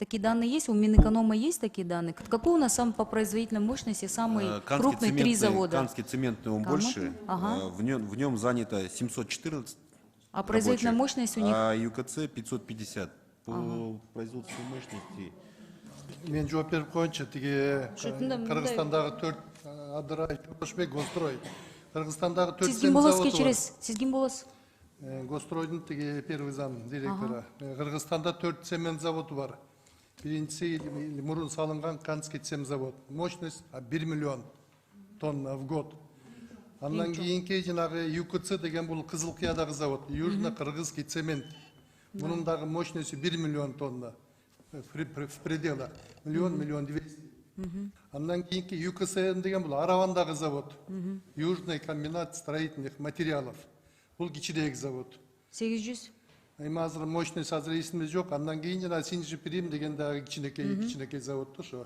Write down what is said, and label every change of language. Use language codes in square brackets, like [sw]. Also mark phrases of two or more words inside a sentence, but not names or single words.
[ru] Такие данные есть? У Минэконома есть такие данные? Какой у нас самый по производительной мощности, самый крупный 3 завода? Канский цементный он больше, Ага. в нем занято 714 А производительная рабочих, мощность у них? а ЮКЦ 550. По производственной мощности. [ky] Мен жооп берип коеюнчу, тиги Мындай- Кыргызстандагы 4 Адырай, Төбөшбек, Гострой. Кыргызстандагы 4 Сиз ким цемент болосуз заводу бар. кечиресиз? Сиз ким болосуз? Гостройдун тиги [ru] первый зам директора. [ky] Кыргызстанда 4 цемент заводу бар. Биринчиси мурун салынган Канский цемзавод. [ru] Мощность 1 миллион тонна в год. [ky] Андан кийинки жанагы ЮКЦ деген бул Кызылкыядагы завод. Южно-Кыргызский цемент. Мунун дагы мощностью 1 миллион тонна. [ru] В пределах. Миллион 200. [ky] Андан кийинки ЮКСН деген бул Аравандагы завод. Южный комбинат строительных материалов. Бул кичирээк завод. 800? Эми азыр мощность азыр эсимде жок. Андан кийин жана Синжи Прим деген дагы кичинекей завод ошо.